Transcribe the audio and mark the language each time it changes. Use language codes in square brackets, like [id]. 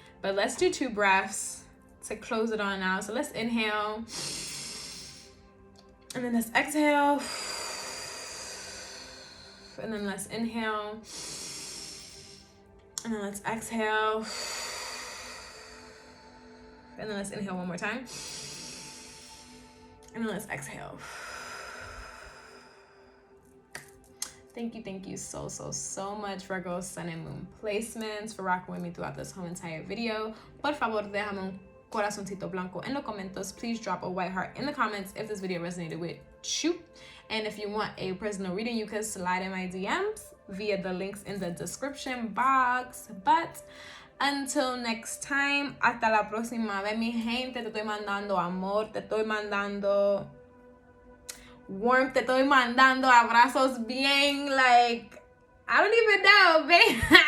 [en] But let's do 2 breaths to close it on out. So let's inhale, and then let's exhale, and then let's inhale, and then let's exhale, and then let's inhale one more time, and then let's exhale. Thank you so much, Virgo, Sun and Moon placements, for rocking with me throughout this whole entire video. [es] Por favor, déjame un corazoncito blanco en los comentarios. [en] Please drop a white heart in the comments if this video resonated with you. And if you want a personal reading, you can slide in my DMs via the links in the description box. But until next time, [es] hasta la próxima vez, mi gente. Te estoy mandando amor, te estoy mandando warmth, te estoy mandando abrazos bien, [en] like, I don't even know, babe.